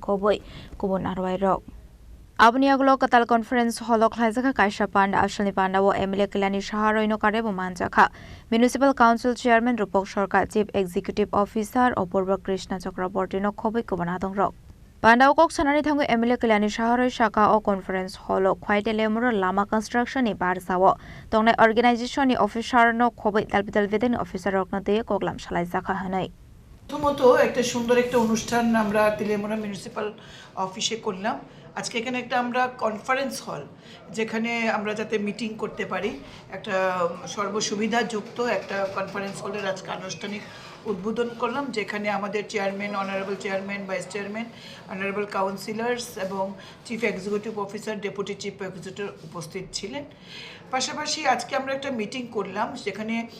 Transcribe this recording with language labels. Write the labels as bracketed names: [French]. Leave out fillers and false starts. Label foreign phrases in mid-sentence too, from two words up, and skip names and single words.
[Kok Borok] khoboi kubon arwai rok Abni aglo Katal Conference Hall ok khaisa kha Kaisha Panda Ashani Panda wo MLA Kelani Shaharoi no karebo manja kha [English] Municipal Council Chairman [Kok Borok] Rupok Sarkar [English] Chief Executive Officer [Kok Borok] Opurba Krishna Chakraborty no khoboi kubon adong rok Pandau kok sanani thangu MLA Kelani Shaharoi Shaka o Conference Hall o khwai Teleamura Lama Construction ni bar sawo tongnai organization ni officer no khoboi dalbital veden officer rok na de koklam shalai zakha hanai [Bangla] প্রথমত একটা সুন্দর একটা অনুষ্ঠান আমরা তেলিয়ামুড়া মিউনিসিপাল অফিসে করলাম আজকে এখানে একটা আমরা কনফারেন্স হল যেখানে আমরা যাতে মিটিং করতে পারি একটা সর্বসুবিধাযুক্ত একটা কনফারেন্স হলের আজকে আনুষ্ঠানিক উদ্বোধন করলাম যেখানে আমাদের চেয়ারম্যান [English] Honorable Chairman Vice Chairman Honorable Councillors [Bangla] এবং [English] Chief Executive Officer Deputy Chief Executive [Bangla] উপস্থিত ছিলেন পাশাপাশি আজকে আমরা একটা মিটিং করলাম যেখানে